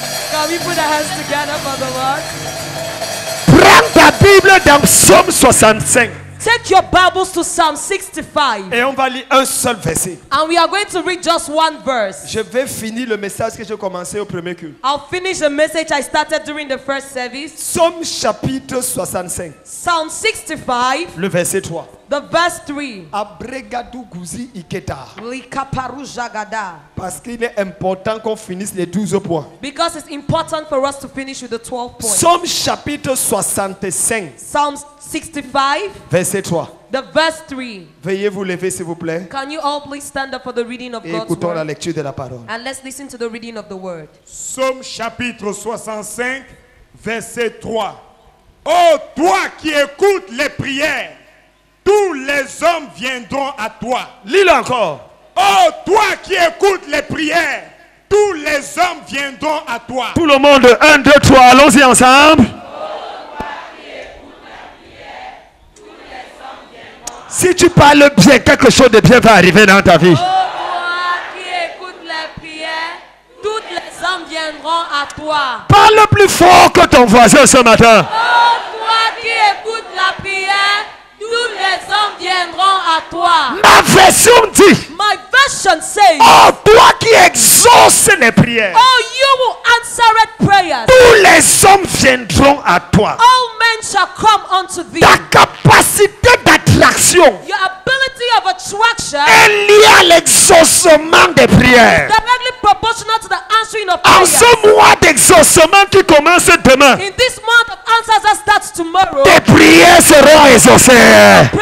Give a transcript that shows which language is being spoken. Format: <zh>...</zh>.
<en>Can we put our hands together for the Lord?</en> <fr>Prends ta Bible dans Psaume 65.</fr> <en>Take your Bibles to Psalm 65.</en> <fr>Et on va lire un seul verset.</fr> <en>And we are going to read just one verse.</en> <fr>Je vais finir le message que j'ai commencé au premier culte.</fr> <en>I'll finish the message I started during the first service.</en> <fr>Psaume chapitre 65.</fr> <en>Psalm 65,</en> <fr>Le verset 3.</fr> <en>the verse 3. Abregadou Gouzi Iketa. Likaparu jagada.</en> <fr>Parce qu'il est important qu'on finisse les 12 points.</fr> <en>Because it's important for us to finish with the 12 points.</en> <fr>Psaume chapitre 65.</fr> <en>Psalm 65,</en> <fr>Verset 3.</fr> <en>the verse 3.</en> <fr>Veuillez vous lever s'il vous plaît.</fr> <en>Can you all please stand up for the reading of</en> <fr>Et</fr> <en>God's</en> <fr>écoutons la</fr> <en>word?</en> <fr>lecture de la parole.</fr> <en>And let's listen to the reading of the word.</en> <fr>Psaume chapitre 65, verset 3. Ô toi qui écoutes les prières, tous les hommes viendront à toi. Lis-le encore. Ô toi qui écoutes les prières, tous les hommes viendront à toi. Tout le monde, 1, 2, 3, allons-y ensemble. Si tu parles bien, quelque chose de bien va arriver dans ta vie. Ô toi qui écoutes les prières, tous les hommes viendront à toi. Parle plus fort que ton voisin ce matin. Ô toi qui écoutes la prière, tous les hommes viendront à toi. Ma version dit,</fr> <en>My version says,</en> <fr>oh toi qui exauces les prières,</fr> <en>oh, you will answer prayers.</en> <fr>tous les hommes viendront à toi.</fr> <en>All men shall come unto thee.</en> <fr>Ta capacité d'attraction</fr> <en>Your ability of attraction</en> <fr>est liée à l'exaucement des prières.</fr> <en>directly proportional to the answering of</en> <fr>En</fr> <en>prayers.</en> <fr>ce mois d'exaucement qui commence demain,</fr> <en>In this month of answers that starts tomorrow,</en> <fr>tes prières seront exaucées.</fr>